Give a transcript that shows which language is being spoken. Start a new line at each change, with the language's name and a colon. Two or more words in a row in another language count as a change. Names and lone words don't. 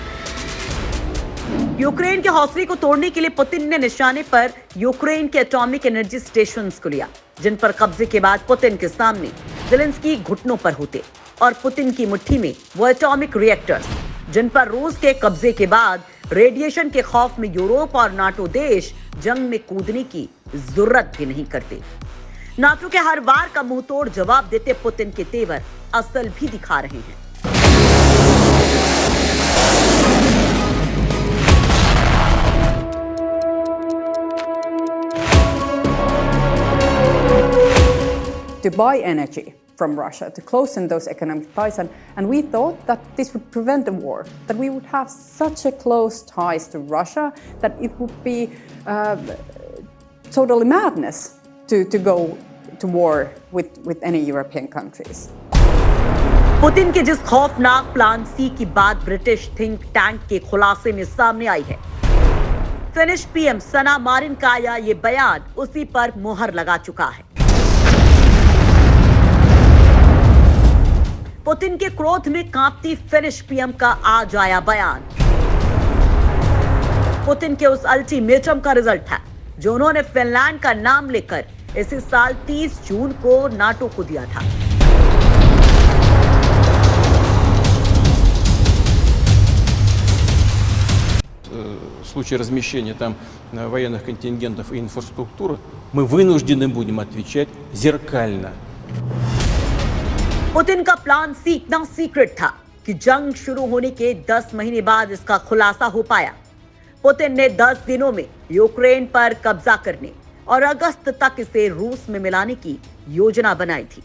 Hindi: यूक्रेन के हौसले को तोड़ने के लिए पुतिन ने निशाने पर यूक्रेन के
English: atomic energy stations
Hindi: को लिया, जिन पर कब्जे के बाद पुतिन के सामने ज़ेलेंस्की घुटनों पर होते और पुतिन की मुट्ठी में वो
English: atomic reactors,
Hindi: जिन पर रूस के कब्जे के बाद रेडिएशन के खौफ में यूरोप और नाटो देश जंग में कूदने की जरूरत भी नहीं करते। नाटो के हर वार का मुंहतोड़ जवाब देते पुतिन के तेवर असल भी दिखा रहे हैं।
English: To buy energy from Russia, to close in those economic ties. And we thought that this would prevent a war, that we would have such a close ties to Russia that it would be totally madness to go to war with any European countries.
Hindi: पुतिन के जिस खौफनाक
English: plan C
Hindi: की बात
English: British think tank
Hindi: के खुलासे में सामने आई है,
English: Finnish PM
Hindi: सना मारिन का ये बयान उसी पर मुहर लगा चुका है। पुतिन के क्रोध में कांपती
English: Finnish PM
Hindi: का आज आया बयान पुतिन के उस अल्टीमेटम का रिजल्ट था जो उन्होंने फिनलैंड का नाम लेकर इसी साल 30 जून को नाटो को दिया था।
Russian: В случае размещения там военных контингентов и инфраструктуры мы вынуждены будем отвечать зеркально.
Hindi: पुतिन का
English: plan C
Hindi: इतना सीक्रेट था कि जंग शुरू होने के 10 महीने बाद इसका खुलासा हो पाया। पुतिन ने 10 दिनों में यूक्रेन पर कब्जा करने और अगस्त तक इसे रूस में मिलाने की योजना बनाई थी।